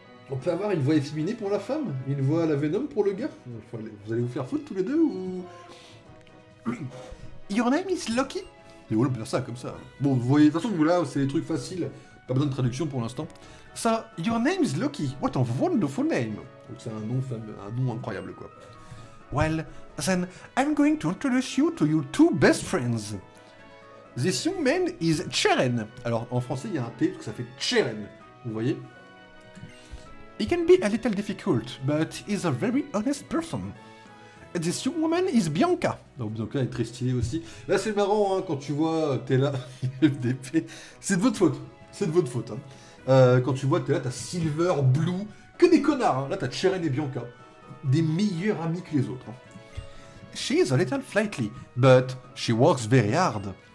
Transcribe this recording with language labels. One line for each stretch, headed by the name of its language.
French: On peut avoir une voix efféminée pour la femme, une voix à la Venom pour le gars. Vous allez vous faire foutre tous les deux ou...
English: Your name is Loki?
French: Et voilà, on peut faire ça comme ça. Bon, vous voyez, de toute façon, vous là, c'est des trucs faciles. Pas besoin de traduction pour l'instant. Ça,
English: your name is Loki. What a wonderful name.
French: Donc c'est un nom incroyable, quoi.
English: Well, then, I'm going to introduce you to your two best friends. This young man is Cheren.
French: Alors, en français, il y a un T, donc ça fait Cheren. Vous voyez?
English: He can be a little difficult, but he's a very honest person. This young woman is Bianca.
French: Donc Bianca est très stylée aussi. Là, c'est marrant, hein, quand tu vois, t'es là, FDP. C'est de votre faute. C'est de votre faute. Hein. Quand tu vois, t'es là, t'as Silver, Blue, que des connards. Hein. Là, t'as Cheren et Bianca. Des meilleurs amis que les autres. Hein.
English: She is a little flighty, but she works very hard.